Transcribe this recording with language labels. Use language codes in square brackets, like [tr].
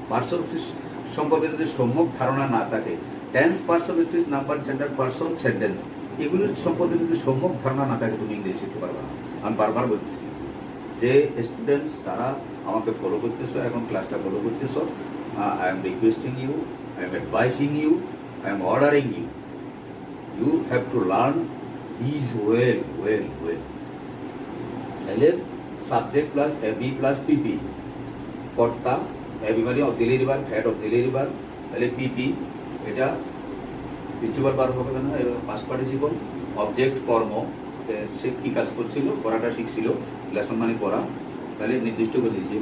[bn] Parts of speech সম্পর্কে যদি সম্যক ধারণা না থাকে, tense, parts of speech, number, gender, person, sentence, এগুলোর সম্পর্কে যদি সম্যক ধারণা না থাকে, তুমি ইংলিশ শিখতে পারবে না। আমি বারবার বলতেছি, যে স্টুডেন্টস তারা আমাকে ফলো করতেছো, এখন ক্লাসটা ফলো করতেছো, [en] I am requesting you, I am advising you, I am ordering you. You have to learn these well. [bn] তাহলে সাবজেক্ট প্লাস এবি প্লাস পিপি, কর্তা, এবি মানে auxiliary verb, head auxiliary verb, তাহলে পিপি এটা প্রিন্সিপাল ভার্ব হবে না, past participle, object কর্ম, সে কি কাজ করছিল, পড়াটা শিখছিল, লেসন মানে পড়া, তাহলে নির্দিষ্ট করে দিয়েছে।